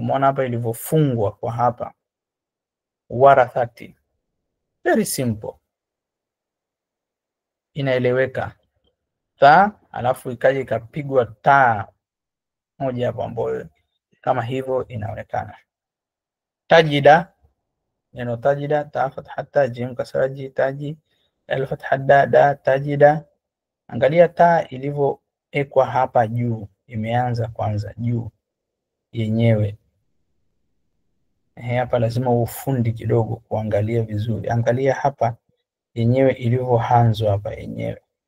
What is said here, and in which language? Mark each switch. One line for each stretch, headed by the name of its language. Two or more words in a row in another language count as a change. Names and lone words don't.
Swahili: Umeona hapa ilivyofungwa kwa hapa, warathati,
English: very simple,
Swahili: inaeleweka. Ta alafu ikaja ikapigwa taa moja hapo ambayo kama hivyo inaonekana. Tajida, neno tajida, ta fatha ta jim kasraji taji, al fatha da tajida. Angalia ta ilivyoekwa hapa juu, imeanza kwanza juu yenyewe. Hapa lazima ufundi kidogo kuangalia vizuri. Angalia hapa yenyewe ilivyoanzwa hapa yenyewe.